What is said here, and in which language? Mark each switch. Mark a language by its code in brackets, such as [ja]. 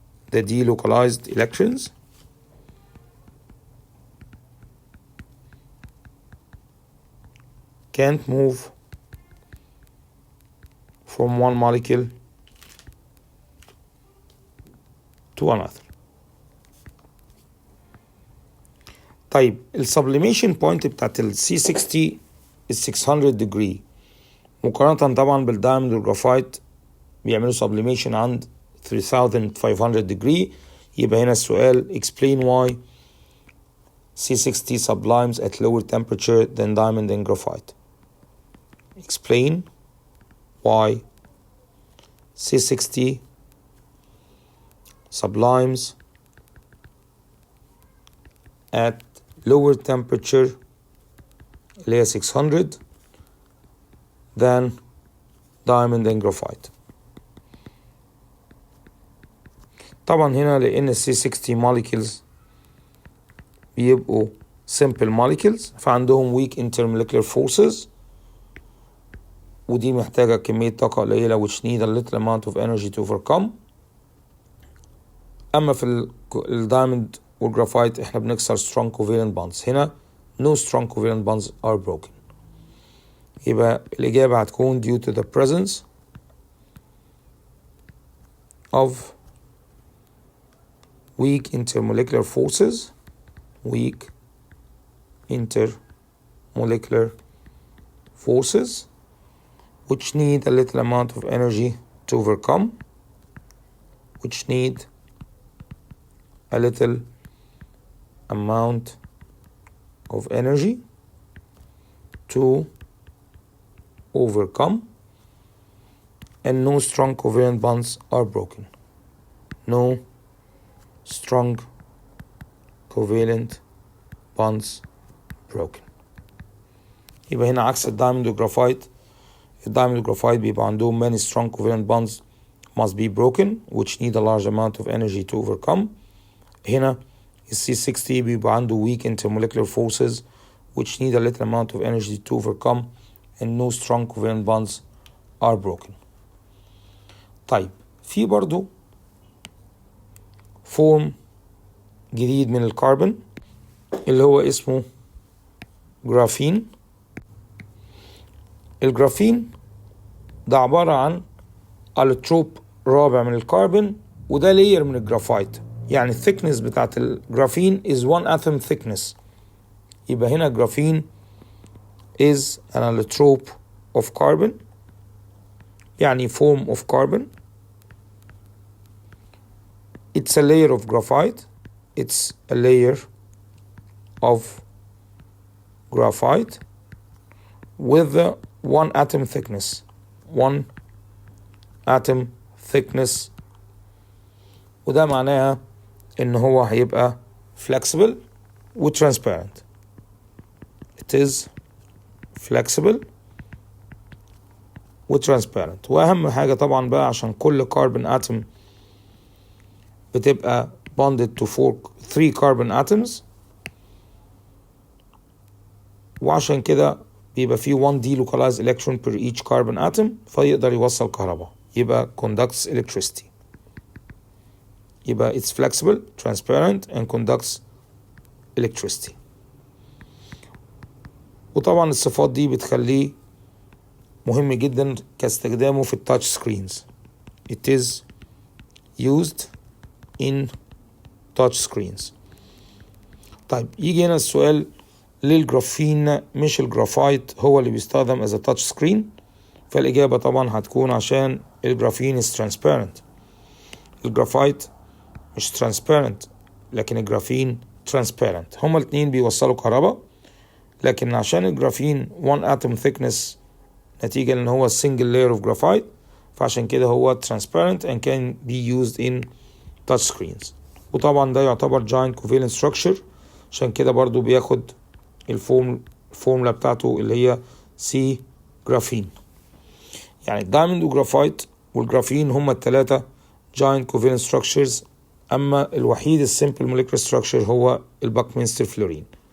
[en] The delocalized electrons can't move from one molecule to another. [ar] طيب السبليميشن بوينت بتاعت ال C60 [en] is 600 degree [ar] مقارنة طبعا بالدايموند والجرافايت بيعملوا سبليميشن عند 3500 degree. يبقى هنا السؤال [en] explain why C60 sublimes at lower temperature than diamond and graphite. Explain why C60 sublimes at lower temperature [ar] اللي هي [en] 600 than diamond and graphite. طبعا هنا لأن C60 molecules بيبقوا simple molecules فعندهم weak intermolecular forces [ar] ودي محتاجة كمية طاقة قليلة [en] which need a little amount of energy to overcome. [ar] أما في الدايموند والجرافايت احنا بنكسر [en] strong covalent bonds. هنا no strong covalent bonds are broken. [ar] يبقى الإجابة هتكون [en] due to the presence of weak intermolecular forces. Weak intermolecular forces which need a little amount of energy to overcome. Which need a little amount of energy to overcome, and no strong covalent bonds are broken. No strong covalent bonds broken. [ar] يبقى هنا عكس الدايموند والجرافايت. الدايموند والجرافايت بيبقى عندهم [en] many strong covalent bonds must be broken which need a large amount of energy to overcome. هنا C60 [ar] بيبقى عنده [en] weak intermolecular forces which need a little amount of energy to overcome and no strong covalent bonds are broken. [ar] طيب في برضو فورم جديد من الكربون اللي هو اسمه جرافين. الجرافين ده عبارة عن الكتروب رابع من الكربون وده لاير من الجرافايت. يعني الثيكنس بتاعت الجرافين [en] is one atom thickness. [ar] يبقى هنا الجرافين [en] is an allotrope of carbon يعني form of carbon. It's a layer of graphite. It's a layer of graphite with one atom thickness. One atom thickness. [ar] وده معناها إن هو هيبقى flexible و transparent. [en] It is flexible و transparent. [ar] وأهم حاجة طبعا بقى عشان كل carbon atom بتبقى [en] bonded to 3 carbon atoms [ar] وعشان كده بيبقى فيه [en] 1 delocalized electron per each carbon atom [ar] فيقدر يوصل كهرباء. [en] يبقى conducts electricity. يبقى it's flexible, transparent and conducts electricity. [ar] وطبعا الصفات دي بتخليه مهم جدا كاستخدامه في التاتش سكرينز. [en] It is used in touch screens. [ar] طيب يجي هنا السؤال ليه الجرافين مش الجرافايت هو اللي بيستخدم [en] as a touch screen؟ [ar] فالإجابة طبعا هتكون عشان الجرافين [en] is transparent. [ar] الجرافايت مش transparent لكن الجرافين transparent. هما الاتنين بيوصلوا كهرباء، لكن عشان الجرافين one atom thickness نتيجة لأن هو [en] single layer of graphite، [ar] فعشان كده هو [en] transparent and can be used in touch screens. [ar] وطبعا ده يعتبر [en] giant covalent structure، [ar] عشان كده برضو بياخد الفورمولا بتاعته اللي هي C جرافين. يعني الدايموند والجرافايت والجرافين هما التلاتة [en] giant covalent structures، [ar] أما الوحيد السيمبل molecular structure هو الباكمنستر فلورين.